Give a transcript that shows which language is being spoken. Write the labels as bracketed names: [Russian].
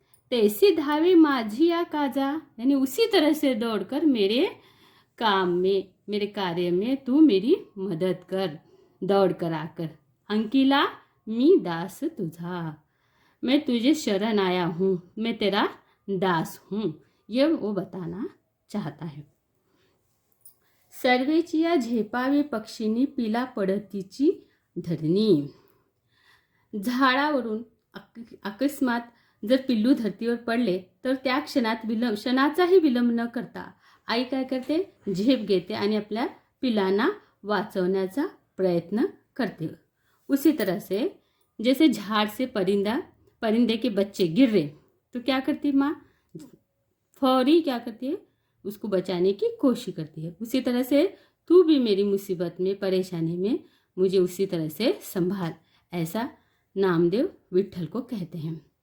[Marathi] तैसे धावे माझी या काजा, [Hindi] यानी उसी तरह से दौड़कर मेरे काम में, मेरे कार्य में तू मेरी मदद कर, दौड़ कर आकर। [Marathi] अंकिला मी दास तुझा, [Hindi] मैं तुझे शरण आया हूँ, मैं तेरा दास हूँ, ये वो बताना चाहता है। [Marathi] सर्वेची या झेपावे पक्षीनी, पिला पडतीची धरणी, झाडावरून अकस्मात जर पिल्लू धरतीवर पडले तर त्या क्षणाचाही विलंब न करता आई काय करते, झेप घेते आणि आपल्या पिलांना वाचवण्याचा प्रयत्न करते। [Hindi] उसी तरह से जैसे झाड़ से परिंदे के बच्चे गिर रहे तो क्या करती माँ, फौरी क्या करती है, उसको बचाने की कोशिश करती है। उसी तरह से तू भी मेरी मुसीबत में, परेशानी में मुझे उसी तरह से संभाल, ऐसा नामदेव विठ्ठल को कहते हैं।